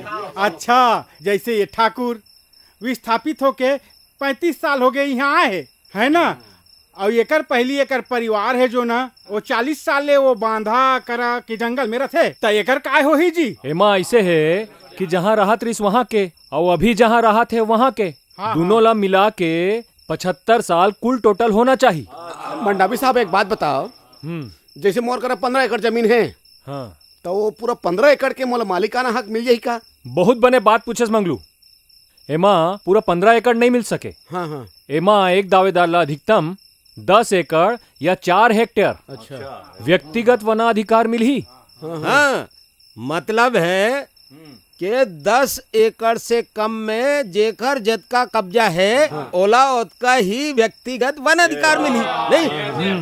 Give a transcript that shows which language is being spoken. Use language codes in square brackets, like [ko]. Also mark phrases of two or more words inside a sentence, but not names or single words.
[hne] अच्छा, जैसे ये ठाकुर विस्थापित होके 35 साल हो गए यहाँ आए है ना, और एकर पहली एकर परिवार है जो ना वो 40 साल ले वो बांधा करा के जंगल में रथे, तो एकर काय हो ही जी? एमा ऐसे है कि जहाँ राहत रिस वहाँ के और अभी जहाँ राहत है वहाँ के, हाँ, दोनों ला मिला के 75 साल कुल टोटल होना चाहिए। मंडावी साहब एक बात बताओ, जैसे मोर कर 15 एकड़ जमीन है, हाँ, तो वो पूरा 15 एकड़ के मोल मालिकाना हक मिल जाही का? बहुत बने बात पूछस मंगलू। एमा पूरा 15 एकड़ नहीं मिल सके। हाँ। एमा एक दावेदार ला अधिकतम 10 एकड़ या 4 हेक्टेयर अच्छा। व्यक्तिगत वनाधिकार मिलही। हाँ, मतलब है कि 10 एकड़ से कम में जेकर जतका कब्जा है ओला ओतका ही व्यक्तिगत वन अधिकार मिली नहीं।